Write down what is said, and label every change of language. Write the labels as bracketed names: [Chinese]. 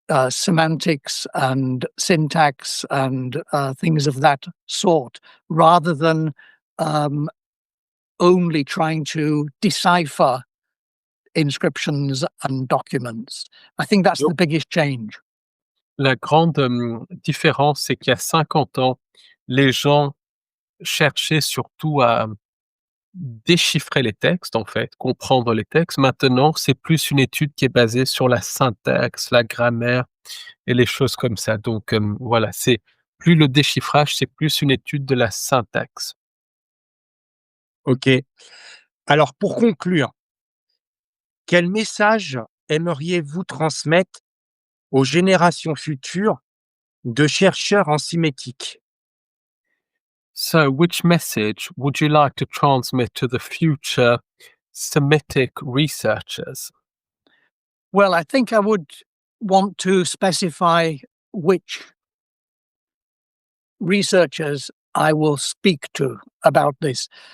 [English] semantics and syntax and things of that sort, rather than only trying to decipher inscriptions and documents. I think that's the biggest change. [French] La grande différence, c'est qu'il y a 50 ans, les gens cherchaient surtout à déchiffrer les textes, en fait, comprendre les textes. Maintenant, c'est plus une étude qui est basée sur la syntaxe, la grammaire et les choses comme ça. Donc, voilà, c'est plus le déchiffrage, c'est plus une étude de la syntaxe. Ok. Alors, pour conclure, quel message aimeriez-vous transmettre aux générations futures de chercheurs en symétique? [English] So, which message would you like to transmit to the future Semitic researchers? Well, I think I would want to specify which researchers I will speak to about this.